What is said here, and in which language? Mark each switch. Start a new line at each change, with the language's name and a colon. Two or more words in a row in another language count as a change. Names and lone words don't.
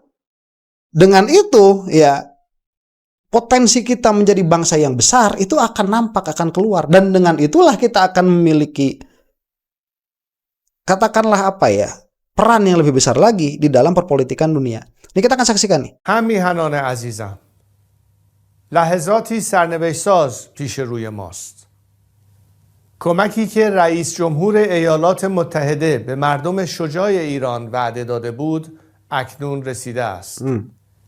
Indonesian: Dengan itu ya potensi kita menjadi bangsa yang besar itu akan nampak, akan keluar, dan dengan itulah kita akan memiliki katakanlah peran yang lebih besar lagi di dalam perpolitikan dunia. Ini kita akan saksikan nih.
Persian: همیهنان عزیزم، لحظاتی سرنوشت ساز پیش روی ماست. کمکی که رئیس جمهور ایالات متحده به مردم شجاع ایران وعده داده بود اکنون رسیده است.